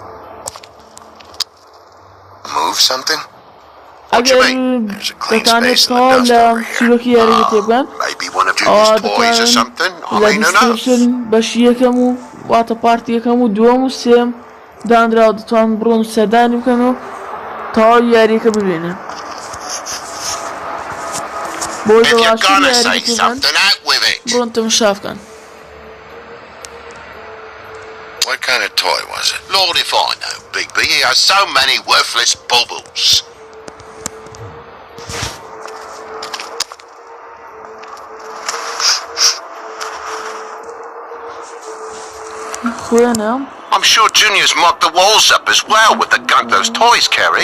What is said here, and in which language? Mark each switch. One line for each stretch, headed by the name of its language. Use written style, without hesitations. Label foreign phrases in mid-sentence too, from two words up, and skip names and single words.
Central Kurdish: ئەگەر دەتانێت تەواو لە چیرۆکی یاریگە تێبگەن ئەوە دەتوانن لە دیسکریپشن بەشی یەکەم و واتە پارتی یەکەم و دووەم و سێم دانراوە دەتوانن بڕۆن و سەردانی بکەن و تەواوی یاریەکە ببینن بۆی بەباشی یاریەکە تێبگەن بڕۆن تەماشا بکەن.
English: What kind of toy was it? Lord if I know, Big B, he has so many worthless baubles. I'm sure Junior's mocked the walls up as well with the gunk those toys carry.